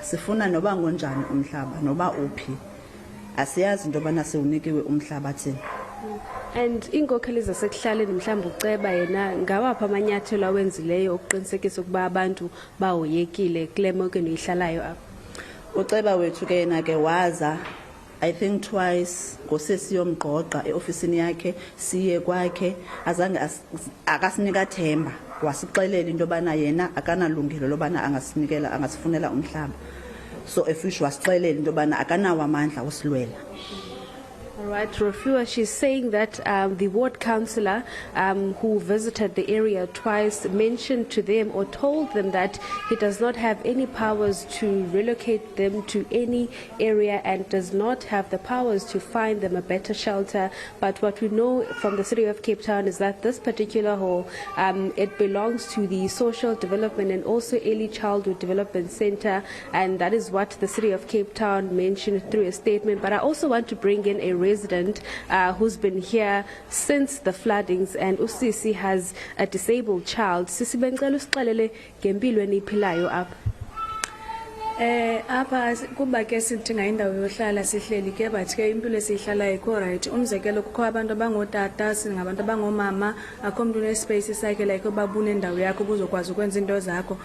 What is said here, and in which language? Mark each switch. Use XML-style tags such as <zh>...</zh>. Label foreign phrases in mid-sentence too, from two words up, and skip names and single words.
<xh>Sifuna noba ngonjani umhlaba noba uphi. Asiyazi into abana siwunikiwe umhlaba thina. And inkokheli zasekuhlaleni mhlawumbe uceba yena ngawapha amanyathelo awenzileyo ukuqinisekisa ukuba abantu bahoyekile kule meko niyihlalayo apha? Uceba wethu ke yena ke waza</xh> <en>I think twice</en> <xh>ngosesiyomgqogqa eofisini yakhe siye kwakhe azange akasinika themba wasixelela into bana yena akanalungelo lobana angasinikela angasifunela umhlaba. So efisho wasixelela into bana akanawo amandla usilwela.</xh> <en>All right, Rofua, she's saying that the ward councillor who visited the area twice mentioned to them or told them that he does not have any powers to relocate them to any area and does not have the powers to find them a better shelter. But what we know from the city of Cape Town is that this particular hall, it belongs to the Social Development and also Early Childhood Development Center, and that is what the city of Cape Town mentioned through a statement. But I also want to bring in a resident who's been here since the floodings, and Usisi has a disabled child.</en> <xh>Sisi bengicela usixelele ngempilo eniphilayo apha. Apha kuba ke sidinga indawo yohlala sihleli ke but ke impilo esihlala ikho right. Umzekelo kukho abantu abangotata, singabantu abangomama, akho umuntu nespace sakhe like babune indawo yakho uzokwazi ukwenza into zakho.</xh>